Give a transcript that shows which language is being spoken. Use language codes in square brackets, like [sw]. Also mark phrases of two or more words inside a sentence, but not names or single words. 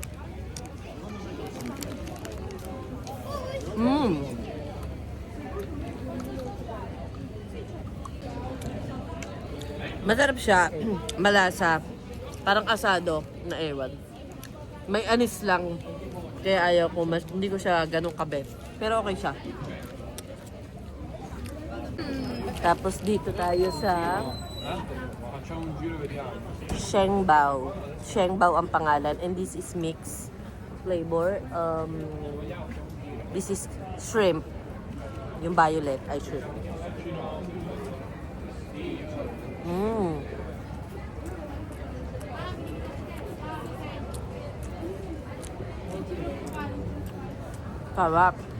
[tl] Masarap siya. Malasa. Parang asado na ewan. May anis lang. Kaya ayaw ko. Hindi ko siya ganun kabet. Pero okay siya. Tapos dito tayo sa [it] Facciamo un giro e vediamo. [tl] Shengbao. Shengbao ang pangalan. [en] And this is mixed flavor. This is shrimp. [tl] Yung violet ay shrimp. Sarap.